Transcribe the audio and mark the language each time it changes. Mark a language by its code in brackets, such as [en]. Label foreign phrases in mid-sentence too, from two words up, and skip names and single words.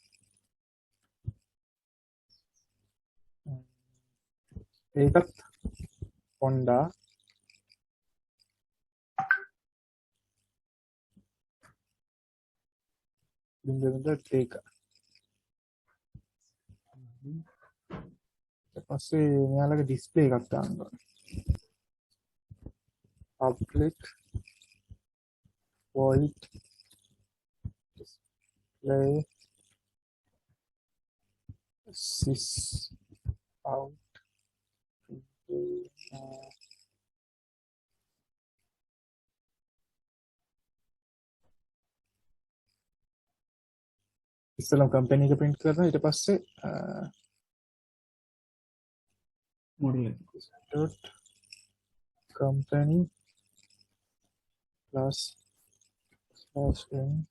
[si] ඒකත් Honda බිංදු දෙක ඊට පස්සේ මෙයාලගේ ඩිස්ප්ලේ එකක් දාන්න ඕනේ [en] public void display sys out [si] ඉස්සෙල්ලාම කම්පැනි එක print කරනවා ඊට පස්සේ [en] model dot company plus slash n